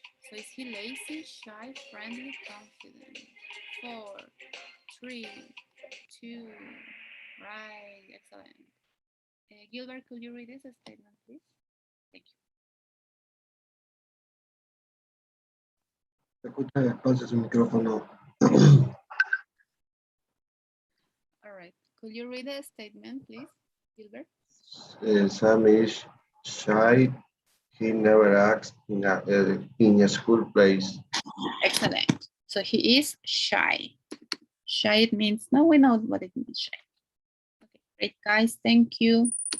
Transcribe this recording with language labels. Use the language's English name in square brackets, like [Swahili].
[English] So is he lazy, shy, friendly, confident? 4, 3, 2, right, excellent. Gilbert, could you read this statement, please? Thank you. [Spanish] Se escucha despacio su micrófono. [English] All right, could you read the statement, please, Gilbert? Sam is shy. He never acts in a school place. Excellent. So he is shy. Shy, it means, no, we know what it means, shy. Okay, great, guys, thank you.